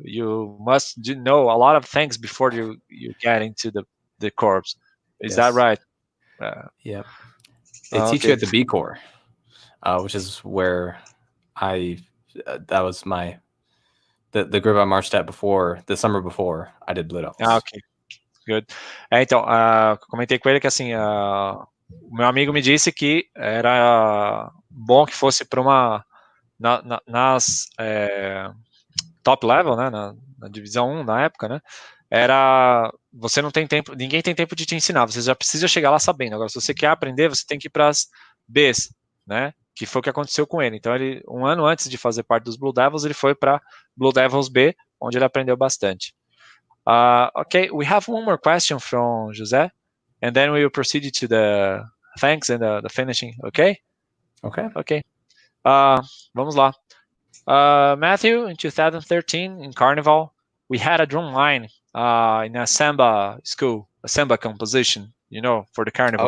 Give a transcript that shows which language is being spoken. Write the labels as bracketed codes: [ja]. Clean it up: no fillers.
[en] You must know a lot of things before you get into the corps. Is that right? Yeah. They teach you at the B Corps, which is where that was the group I marched at before, the summer before I did BlueDevils. Ok. Good. [pt] Então, comentei com ele que, assim, o meu amigo me disse que era bom que fosse para nas top level, né, na divisão 1 na época, né, você não tem tempo, ninguém tem tempo de te ensinar, você já precisa chegar lá sabendo. Agora, se você quer aprender, você tem que ir para as Bs, né, que foi o que aconteceu com ele. Então, ele, um ano antes de fazer parte dos BlueDevils, ele foi para BlueDevils B, onde ele aprendeu bastante. [en] Okay, we have one more question from José, and then we will proceed to the thanks and the finishing. Okay. [pt] Vamos lá. [en] Matthew, in 2013 in Carnival, we had a drum line in a samba school, a samba composition, for the Carnival.